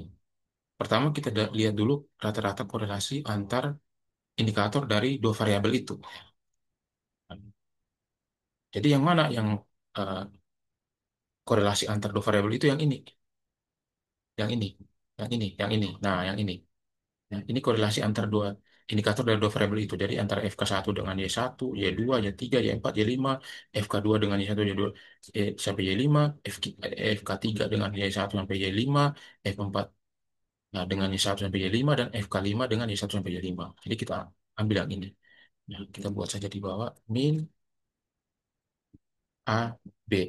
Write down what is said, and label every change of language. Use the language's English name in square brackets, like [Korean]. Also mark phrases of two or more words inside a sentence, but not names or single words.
[Indonesian] Pertama kita lihat dulu rata-rata korelasi antar indikator dari dua variabel itu. Jadi yang mana yang eh, korelasi antar dua variabel itu yang ini, yang ini, yang ini, yang ini. Nah, yang ini. Nah, ini korelasi antar dua indikator dari dua variabel itu. Jadi antara FK1 dengan Y1, Y2, Y3, Y4, Y5, FK2 dengan Y1, Y2 sampai Y5, FK3 dengan Y1 sampai Y5, F4 nah, dengan Y1 sampai Y5, dan FK5 dengan Y1 sampai Y5. Jadi kita ambil yang ini. Nah, kita buat saja di bawah min A, B.